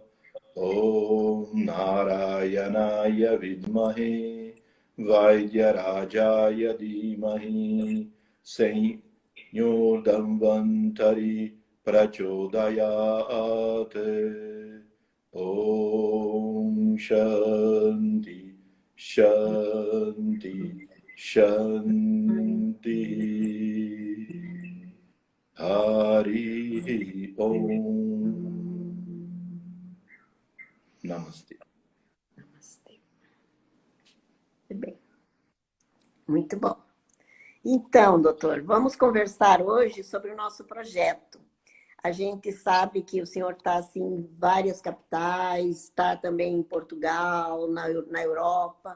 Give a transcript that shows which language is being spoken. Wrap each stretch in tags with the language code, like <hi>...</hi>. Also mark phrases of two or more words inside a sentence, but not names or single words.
<sa>ॐ नारायणाय विद्महे वैद्यराजाय धीमहि Senhor धन्वन्तरि प्रचोदयते. ॐ शान्ति शान्ति शान्ति. हरि ॐ.</sa> <pt>Namastê. Namastê. Muito bem. Muito bom. Então, doutor, vamos conversar hoje sobre o nosso projeto. A gente sabe que o senhor está assim, em várias capitais, está também em Portugal, na Europa.</pt>